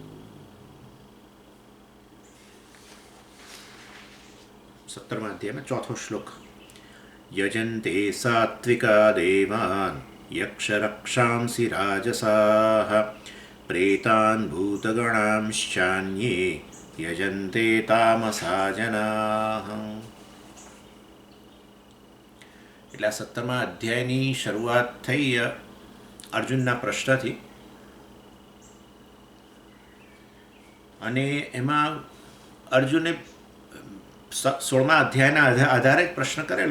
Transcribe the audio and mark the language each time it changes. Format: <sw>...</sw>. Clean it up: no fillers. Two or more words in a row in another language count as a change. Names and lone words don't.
<hi>17वां अध्याय में चौथा श्लोक।</hi> <sa>यजन्ते सात्विका देवान् यक्षरक्षांसि राजसाः प्रेतान् भूतगणांश्चान्ये यजन्ते तामसा जनाः।</sa> <gu>એટલે 17મા અધ્યાયની શરૂઆત થઈ અર્જુનના પ્રશ્નથી અને એમાં અર્જુને 16મા અધ્યાયના આધારે જ પ્રશ્ન કરેલો।</gu>